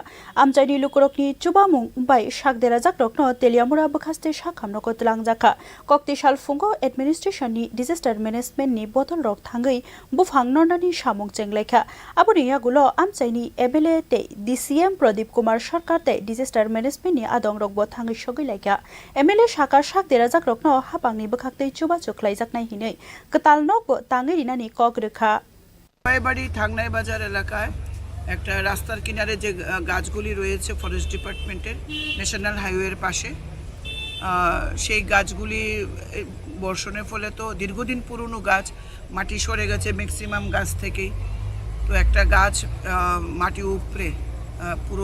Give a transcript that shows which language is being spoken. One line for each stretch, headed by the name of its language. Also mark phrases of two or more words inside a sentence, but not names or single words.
Kok Borok: amchaini lukurokni chubamung bai shak dera jakrokno teliamura bukhaste shakhamno ko tlang jakha kokti shalfungo administration ni
English: disaster management
Kok Borok: ni botol rok thangai buphang nonani samung chenglekha abuni yagulo amchaini MLA te DCM Pradip Kumar Sarkar te
English: disaster management
Kok Borok: ni adong rokbo thangai shogai laika MLA shakar shak dera jakrokno hapangni bukhakte chuba chuklai jaknai hinei katal nokbo tangai rinani kok rekha
Bangla: বাড়ি থাংনাই বাজার এলাকায় একটা রাস্তার কিনারে যে গাছগুলি রয়েছে
English: Forest Department's National Highway's
Bangla: পাশে সেই গাছগুলি বর্ষণের ফলে তো দীর্ঘদিন পুরনো গাছ মাটি সরে গেছে ম্যাক্সিমাম গাছ থেকেই তো একটা গাছ মাটি উপড়ে পুরো